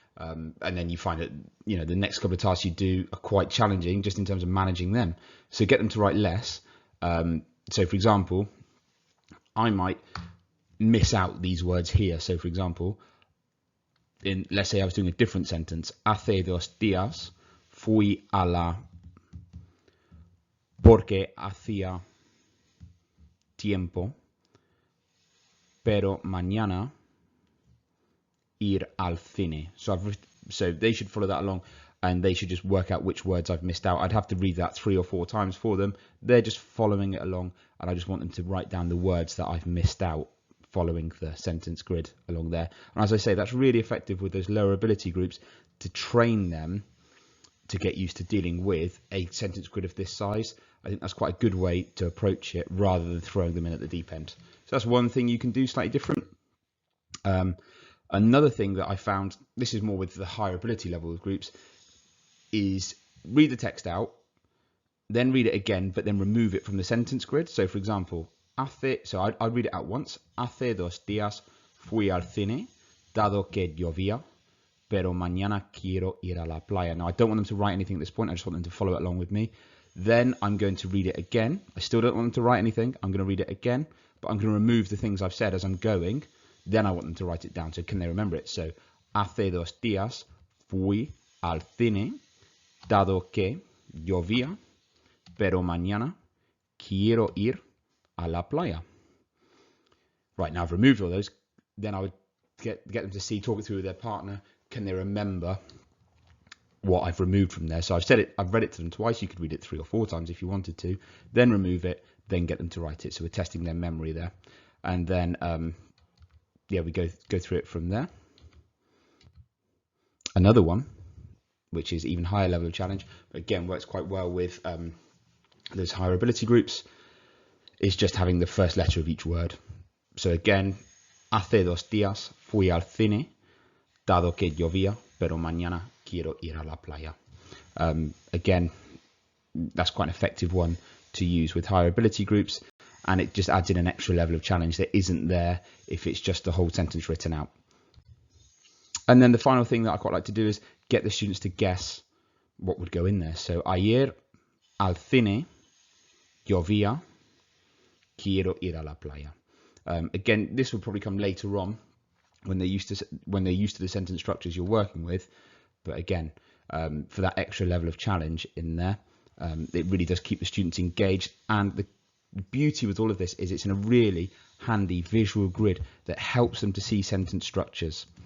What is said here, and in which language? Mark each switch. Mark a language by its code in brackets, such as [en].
[en] And then you find that the next couple of tasks you do are quite challenging just in terms of managing them. So get them to write less. So for example, I might miss out these words here. So for example, let's say I was doing a different sentence. [es] Hace 2 días fui a la porque hacía tiempo, pero mañana ir al cine. [en] So they should follow that along, and they should just work out which words I've missed out. I'd have to read that 3 or 4 times for them. They're just following it along, and I just want them to write down the words that I've missed out following the sentence grid along there. And as I say, that's really effective with those lower ability groups to train them to get used to dealing with a sentence grid of this size. I think that's quite a good way to approach it rather than throwing them in at the deep end. So that's one thing you can do slightly different. Another thing that I found, this is more with the higher ability level of groups, is read the text out, then read it again, but then remove it from the sentence grid. So for example, I'd read it out once. [es] Hace 2 días fui al cine, dado que llovía, pero mañana quiero ir a la playa. [en] Now I don't want them to write anything at this point. I just want them to follow it along with me. Then I'm going to read it again. I still don't want them to write anything. I'm going to read it again, but I'm going to remove the things I've said as I'm going. Then I want them to write it down. So can they remember it? [es] So, hace 2 días fui al cine, dado que llovía, pero mañana quiero ir a la playa. [en] Right, now I've removed all those. Then I would get them to talk it through with their partner. Can they remember what I've removed from there? So I've read it to them twice. You could read it 3 or 4 times if you wanted to. Then remove it. Then get them to write it. So we're testing their memory there, and then we go through it from there. Another one, which is even higher level of challenge, but again works quite well with those higher ability groups, is just having the first letter of each word. So again, [es] hace 2 días fui al cine, dado que llovía, pero mañana quiero ir a la playa. [en] Again, that's quite an effective one to use with higher ability groups, and it just adds in an extra level of challenge that isn't there if it's just the whole sentence written out. And then the final thing that I quite like to do is get the students to guess what would go in there. [es] So, ayer al cine llovía, quiero ir a la playa. [en] Again, this will probably come later on when they're used to the sentence structures you're working with. But again, for that extra level of challenge in there, It really does keep the students engaged, and the beauty with all of this is it's in a really handy visual grid that helps them to see sentence structures.